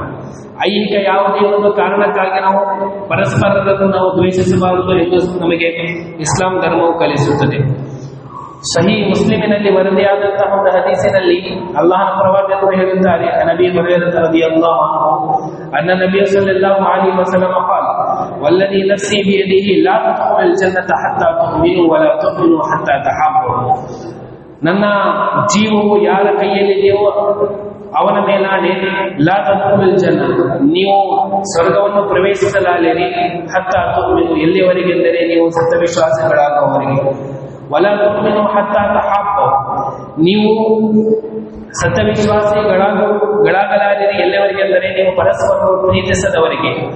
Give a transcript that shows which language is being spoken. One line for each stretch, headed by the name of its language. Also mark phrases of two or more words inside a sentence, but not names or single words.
Kannada: ಐಹಿಕ ಯಾವುದೇ ಒಂದು ಕಾರಣಕ್ಕಾಗಿ ನಾವು ಪರಸ್ಪರರನ್ನು ನಾವು ದ್ವೇಷಿಸಬಾರದು ಎಂದು ನಮಗೆ ಇಸ್ಲಾಂ ಧರ್ಮವು ಕಲಿಸುತ್ತದೆ. ಸಹೀ ಮುಸ್ಲಿಮಿನಲ್ಲಿ ವರದಿಯಾದಂತಹ ಒಂದು ಹದೀಸಿನಲ್ಲಿ ಅಲ್ಲಾಹನ ಪ್ರವಾದಿಯವರು ಹೇಳುತ್ತಾರೆ, ನಬಿ ಹುರೈರಾ
Arabic: رضي الله عنه عن النبي صلى الله عليه وسلم قال والذي نفسي بيده لا تدخلوا الجنة حتى تؤمنوا ولا تؤمنوا حتى تحابوا.
Kannada: ನನ್ನ ಜೀವವು ಯಾರ ಕೈಯಲ್ಲಿದೆಯೋ ಅವನ ಮೇಲಾಣೆ,
Arabic: لا تدخلوا الجنة,
Kannada: ನೀವು ಸ್ವರ್ಗವನ್ನು ಪ್ರವೇಶಿಸಲಾಲಿರಿ,
Arabic: حتى تؤمنوا,
Kannada: ಎಲ್ಲಿವರೆಗೆಂದರೆ ನೀವು ಸತ್ಯವಿಶ್ವಾಸಗಳಾಗುವವರೆಗೆ.
Arabic: ولا تؤمنوا حتى تحابوا,
Kannada: ನೀವು ಸತ್ಯವಿಶ್ವಾಸಿಗಳಾಗಲಾರಿರಿ ಎಲ್ಲಿವರೆಗೆಂದರೆ ನೀವು ಪರಸ್ಪರ ಪ್ರೀತಿಸದವರಿಗೆ.